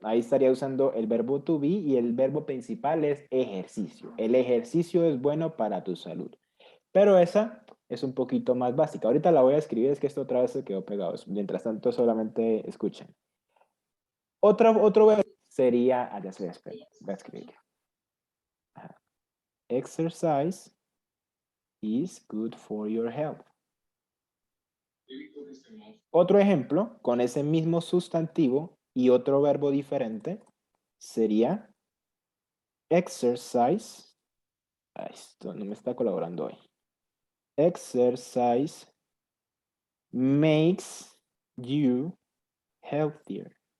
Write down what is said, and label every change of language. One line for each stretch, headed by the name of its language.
Spanish: Ahí estaría usando el verbo to be y el verbo principal es ejercicio. El ejercicio es bueno para tu salud. Pero esa es un poquito más básica. Ahorita la voy a escribir, es que esto otra vez se quedó pegado. Mientras tanto, solamente escuchen. Otro verbo sería, ya se voy a escribir.
English: Exercise is good for your health.
Spanish: Otro ejemplo, con ese mismo sustantivo y otro verbo diferente, sería exercise. Esto no me está colaborando hoy.
English: Exercise makes you healthier.